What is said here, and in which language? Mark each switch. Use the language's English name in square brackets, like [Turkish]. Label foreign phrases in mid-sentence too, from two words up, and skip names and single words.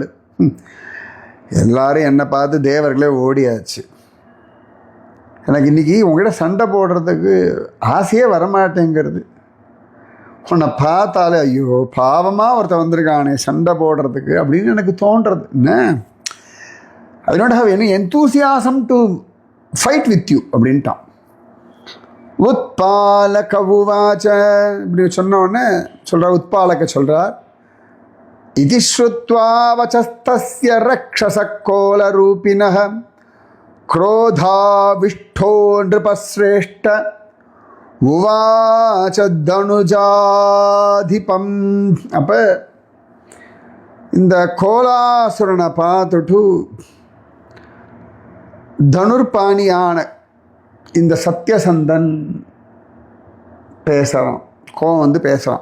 [Tamil] எல்லாரும் என்னை பார்த்து தேவர்களே ஓடியாச்சு. எனக்கு இன்றைக்கி உங்கள்கிட்ட சண்டை போடுறதுக்கு ஆசையே வரமாட்டேங்கிறது. உன்னை பார்த்தாலே ஐயோ பாவமாக ஒருத்தன் வந்திருக்கானே சண்டை போடுறதுக்கு அப்படின்னு எனக்கு தோன்றது. என்ன [English] I don't have any enthusiasm to fight with you [Tamil] அப்படின்ட்டான். [Sanskrit] उत्पालक उवाच, [Tamil] இப்படி சொன்ன உடனே சொல்கிறார், உத்பாலக சொல்கிறார், [Sanskrit] इति श्रुत्वा वचस्तस्य रक्षस कोलरूपिणः क्रोधाविष्ठो नृपश्रेष्ठ उवाच दनुजाधिपम्. [Tamil] அப்போ இந்த கோலாசுரனை பார்த்துட்டு தனுர்பாணியான இந்த சத்யசந்தன் பேசுகிறான், கோவம் வந்து பேசுகிறான்.